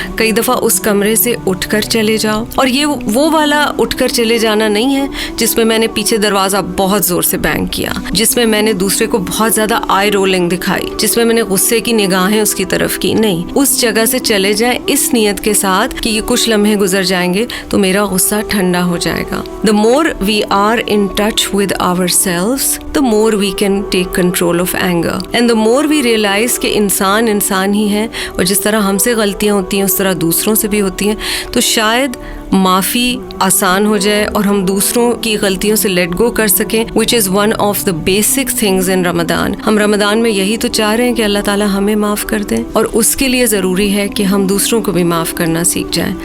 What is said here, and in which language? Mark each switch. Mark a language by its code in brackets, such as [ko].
[ur] کئی دفعہ اس کمرے سے اٹھ کر چلے جاؤ, اور یہ وہ والا اٹھ کر چلے جانا نہیں ہے جس میں میں نے پیچھے دروازہ بہت زور سے بینگ کیا, جس میں میں نے دوسرے کو بہت زیادہ آئی رولنگ دکھائی, جس میں میں نے غصے کی نگاہیں اس کی طرف کی. نہیں, اس جگہ سے چلے جائیں اس نیت کے ساتھ کہ یہ کچھ لمحے گزر جائیں گے تو میرا غصہ ٹھنڈا ہو جائے گا. [en] The more we are in touch with ourselves, the more we can take control of anger. And the more we realize [ur] کہ انسان ہی ہے, اور جس طرح ہم سے غلطیاں ہوتی ہیں اس طرح دوسروں سے بھی ہوتی ہیں, تو شاید معافی آسان ہو جائے اور ہم دوسروں کی غلطیوں سے لیٹ گو کر سکیں, [en] which is one of the basic things in Ramadan. [ur] ہم رمضان میں یہی تو چاہ رہے ہیں کہ اللہ تعالیٰ ہمیں معاف کر دیں, اور اس کے لیے ضروری ہے کہ ہم دوسروں کو بھی معاف کرنا سیکھ جائیں.